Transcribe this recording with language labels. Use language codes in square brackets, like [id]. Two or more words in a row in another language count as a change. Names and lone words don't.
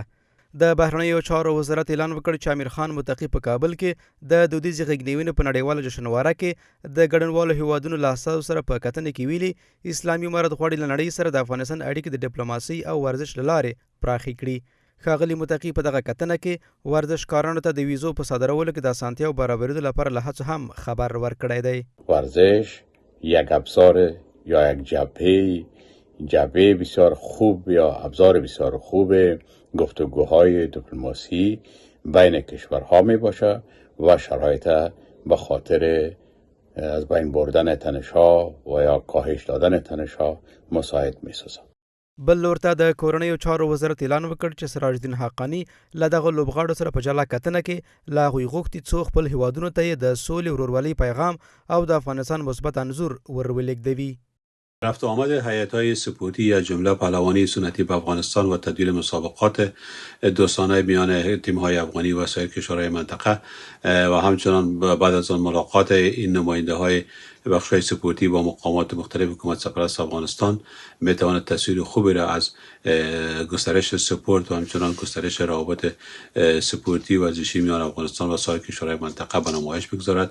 [ps] د بهرنیو چارو وزارت اعلان وکړ چې امیر خان متقي په کابل کې د دودیزې غږنیونې په نړیواله جشنواره کې د ګډونوالو هیوادونو له استازو سره په کتنې کې ویلي اسلامي امارت غواړي له نړۍ سره د افغانستان اړیکې د ډیپلوماسي او ورزش له لارې پراخې کړي. ښاغلي متقي په دغه کتنه کې ورزشکارانو ته د ویزو په صادرولو کې د اسانتیا او برابرېدو لپاره له هڅو هم خبر ورکړی دی. [fa] ورزش یک ابزار یا یک جبهه بسیار خوب یا ابزار بسیار خوب گفتگوهای دیپلماسی بین کشورها می باشه و شرایط به خاطر از بین بردن تنش‌ها و یا کاهش دادن تنش‌ها مساعد می سازد. [ps] بل لور ته د کورنیو چارو وزارت اعلان وکړ چې سراج الدین حقانی له دغه لوبغاړو سره په جلا کتنه کې له هغوی غوښتي څو خپل هیوادونو ته یې د سولې، ورورولۍ پیغام او د افغانستان مثبت انځور ور ولېږدوي. [fa] رفت و آمد هیئت‌های سپورتی از جمله پهلوانی سنتی به افغانستان و تدوین مسابقات دوستانه میان تیم‌های افغانی و سایر کشورهای منطقه و همچنان بعد از آن ملاقات این نماینده‌های بخش‌های سپورتی با مقامات مختلف حکومت سرپرست افغانستان می‌تواند تصویر خوبی را از گسترش سپورت و همچنان گسترش روابط سپورتی و ورزشی میان افغانستان و سایر کشورهای منطقه به نمایش بگذارد.